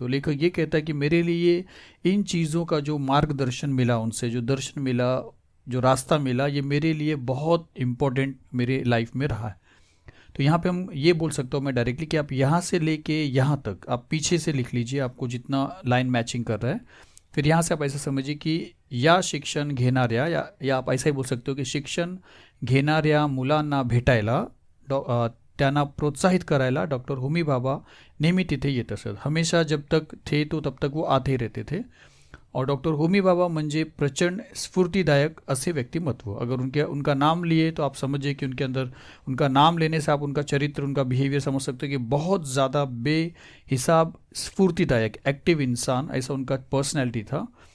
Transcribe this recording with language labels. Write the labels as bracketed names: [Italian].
[Hindi] तो लेखक ये कहता है कि मेरे लिए इन चीज़ों का जो मार्गदर्शन मिला, उनसे जो दर्शन मिला, जो रास्ता मिला, ये मेरे लिए बहुत इम्पोर्टेंट मेरे लाइफ में रहा है. तो यहाँ पे हम ये बोल सकता हूँ मैं डायरेक्टली कि आप यहाँ से लेके यहाँ तक आप पीछे से लिख लीजिए, आपको जितना लाइन मैचिंग कर रहा है. फिर यहाँ से आप ऐसा समझिए कि या [Marathi] शिक्षण घेणाऱ्या, या आप ऐसा ही बोल सकते हो कि शिक्षण घेणाऱ्या मुलांना भेटायला, त्यांना प्रोत्साहित करायला डॉक्टर होमी भाभा नेहमी तिथे येत असत. [Hindi] हमेशा जब तक थे तो तब तक वो आते रहते थे. और डॉक्टर होमी भाभा [Marathi] म्हणजे प्रचंड स्फूर्तिदायक असे व्यक्तिमत्व. [Hindi] अगर उनका नाम लिए तो आप समझिए कि उनके अंदर, उनका नाम लेने से आप उनका चरित्र, उनका बिहेवियर समझ सकते हो कि बहुत ज़्यादा बेहिसाब स्फूर्तिदायक एक्टिव इंसान, ऐसा उनका पर्सनैलिटी था.